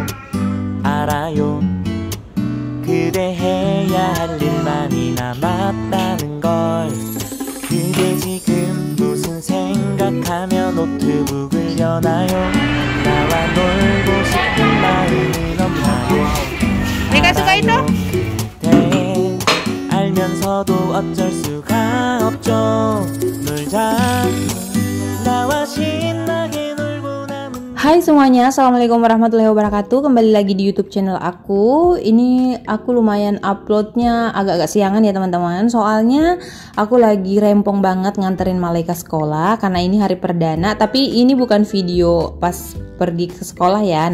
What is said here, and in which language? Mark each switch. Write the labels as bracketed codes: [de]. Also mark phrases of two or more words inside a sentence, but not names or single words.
[ko] 알아요. 그대 해야 할 일 많이 남았다는 걸. 그대 지금 무슨 생각하며 노트북을 여나요? 나와 놀고 싶은 마음은 없나요? [id] Rika suka itu? [ko] 그대 알면서도 어쩔 수가 없죠. 놀자 나와 신나게 놀고 남은. [id] Hai semuanya, [ar] السلام عليكم ورحمة الله وبركاته. [id] Kembali lagi di YouTube channel aku. Ini aku lumayan uploadnya agak-agak siangan ya teman-teman. Soalnya aku lagi rempong banget nganterin Malaika sekolah karena ini hari perdana. Tapi ini bukan video pas pergi ke sekolah ya.